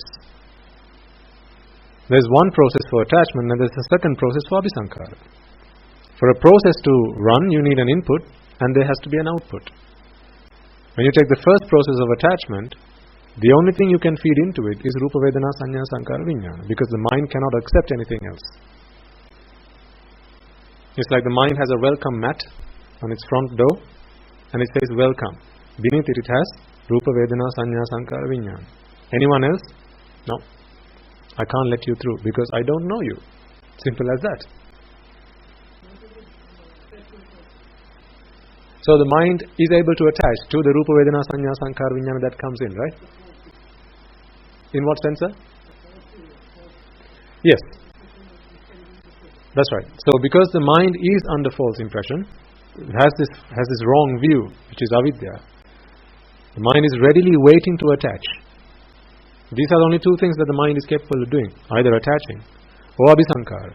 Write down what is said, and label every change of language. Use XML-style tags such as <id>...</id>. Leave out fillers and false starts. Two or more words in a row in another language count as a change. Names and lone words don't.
<en>There's one process for attachment, and there's a second process for abhisankara. For a process to run, you need an input, and there has to be an output. When you take the first process of attachment, the only thing you can feed into it is</en> <pi>rupa vedana sanya sankara vijnana,</pi> <en>because the mind cannot accept anything else. It's like the mind has a welcome mat on its front door, and it says welcome. Beneath it has</en> <pi>rupa vedana sanya sankara vijnana.</pi> <en>Anyone else? No. I can't let you through because I don't know you. Simple as that. So the mind is able to attach to the</en> <pi>rupa vedana sanya sankara vijnana</pi> <en>that comes in, right? In what sense, sir? Yes. That's right. So because the mind is under false impression, it has this wrong view, which is avidya. The mind is readily waiting to attach. These are the only two things that the mind is capable of doing, either attaching or abhisankara.</en>